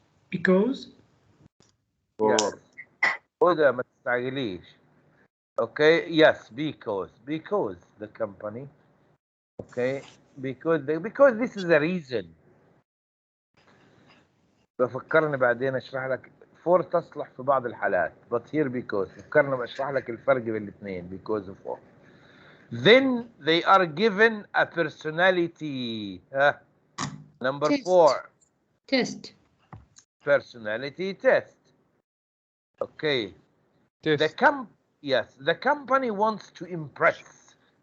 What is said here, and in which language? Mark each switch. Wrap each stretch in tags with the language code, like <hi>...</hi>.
<en>Because</en> <ar>Yes. هدى ما تستعجليش.</ar> <en>Okay, yes, because the company. Okay, because this is a reason.</en> <ar>بفكرني بعدين اشرح لك for تصلح في بعض الحالات</ar> <en>but here because</en> <ar>فكرنا بشرح لك الفرق بين الاثنين</ar> <en>because of for. Then they are given a personality. Number Test. 4. Test. Personality test. Okay. Test. The company wants to impress.</en>